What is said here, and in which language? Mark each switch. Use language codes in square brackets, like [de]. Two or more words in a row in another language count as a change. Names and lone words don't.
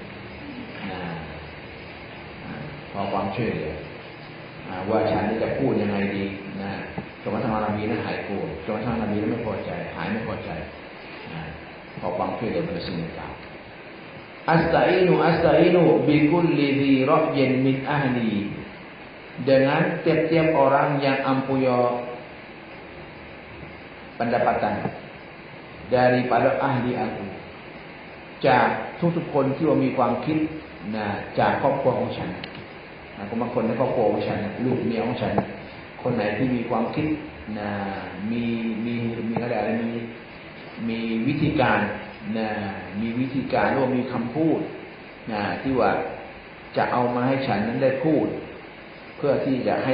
[th] ขอความช่วยเหลือว่าฉันจะพูดยังไงดีจนกระทั่งนบีนั้นหายโกรธจนกระทั่งนบีนั้นไม่พอใจหายไม่พอใจขอความช่วยเหลือเป็นสิ่งต่าง [ar] أستعين بكل ذي رأي من أهلي [ms] dengan tiap-tiap orang yang ampunya pendapatan daripada ahli aku [th] จากทุกๆคนที่ว่ามีความคิดจากครอบครัวของฉันคนบางคนในครอบครัวของฉันลูกเมียของฉันคนไหนที่มีความคิด มีอะไรมีวิธีการมีวิธีการหรือมีคำพูดที่ว่าจะเอามาให้ฉันนั้นได้พูดเพื่อที่จะให้